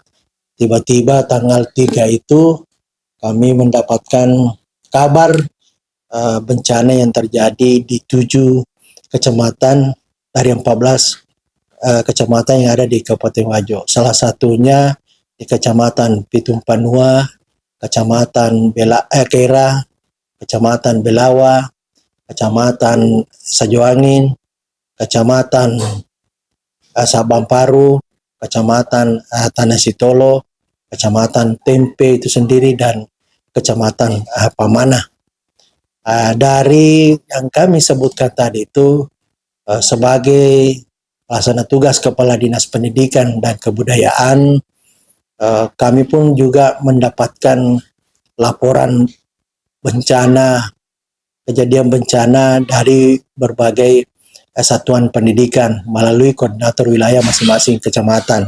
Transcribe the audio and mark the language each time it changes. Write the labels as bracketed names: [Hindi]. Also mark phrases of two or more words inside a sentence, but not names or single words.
[Indonesian] Tiba-tiba tanggal 3 itu kami mendapatkan kabar bencana yang terjadi di 7 kecamatan dari 14 kecamatan yang ada di Kabupaten Wajo. Salah satunya di Kecamatan Pitung Panua, Kecamatan Kera, Kecamatan Belawa, Kecamatan Sajoangin, Kecamatan Sabamparu, Kecamatan Tanah Sitolo, Kecamatan Tempe itu sendiri, dan Kecamatan Pamanah. Dari yang kami sebutkan tadi itu sebagai pelaksana tugas Kepala Dinas Pendidikan dan Kebudayaan, kami pun juga mendapatkan laporan bencana, kejadian bencana dari berbagai satuan pendidikan melalui koordinator wilayah masing-masing kecamatan.